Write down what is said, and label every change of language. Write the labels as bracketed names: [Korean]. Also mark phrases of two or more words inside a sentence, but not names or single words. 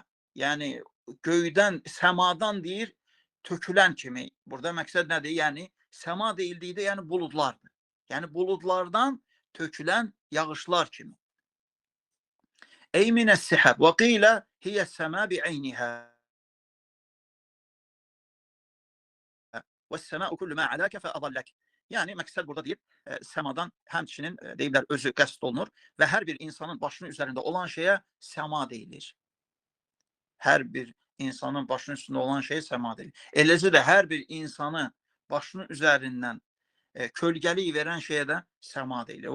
[Azerbaijani] Yəni göydən, səmadan deyir, tökülən kimi. Burada məqsəd nədir? Yəni səma deyildikdə yəni buludlardır. Yəni buludlardan tökülən yağışlar kimi. [Arabic] أي من السحاب وقيل هي السماء بعينها. وَالسَّمَاءُ كُلُّ مَا عَلَاكَ فَأَضَلَّكَ. [Azerbaijani] Yəni məqsəd burada deyib, səmadan həmçinin deyiblər özü qəsd olunur və hər bir insanın başının üzərində olan şeyə səma deyilir. Hər bir insanın başının üstündə olan şeyə səma deyilir. Eləcə də hər bir insanı başının üzərindən kölgəlik verən şeyə də səma deyilir.